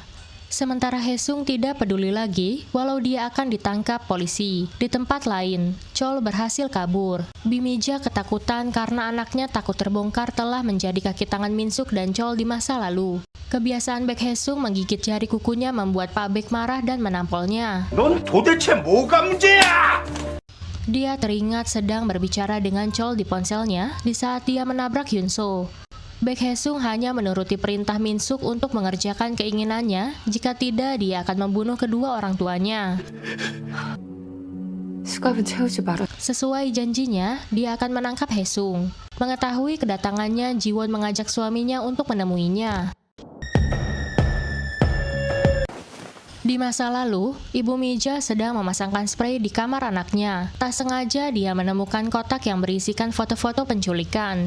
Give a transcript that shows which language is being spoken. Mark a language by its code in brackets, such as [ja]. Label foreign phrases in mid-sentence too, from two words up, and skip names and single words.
[id] Sementara Haesung tidak peduli lagi walau dia akan ditangkap polisi. Di tempat lain, Chol berhasil kabur. Bimija ketakutan karena anaknya takut terbongkar telah menjadi kaki tangan Min-suk dan Chol di masa lalu. Kebiasaan Baek Haesung menggigit jari kukunya membuat Pak Baek marah dan menampolnya. [ko] 넌 도대체 뭐가 문제야? [id] Dia teringat sedang berbicara dengan Chol di ponselnya di saat dia menabrak Hyunso. Baek Hae-sung hanya menuruti perintah Min Suk untuk mengerjakan keinginannya, jika tidak dia akan membunuh kedua orang tuanya. [ko] 수갑은 채우지 마라. [id] Sesuai janjinya, dia akan menangkap Hae-sung. Mengetahui kedatangannya, Ji-won mengajak suaminya untuk menemuinya. Di masa lalu, Ibu Mija sedang memasangkan spray di kamar anaknya. Tak sengaja dia menemukan kotak yang berisikan foto-foto penculikan.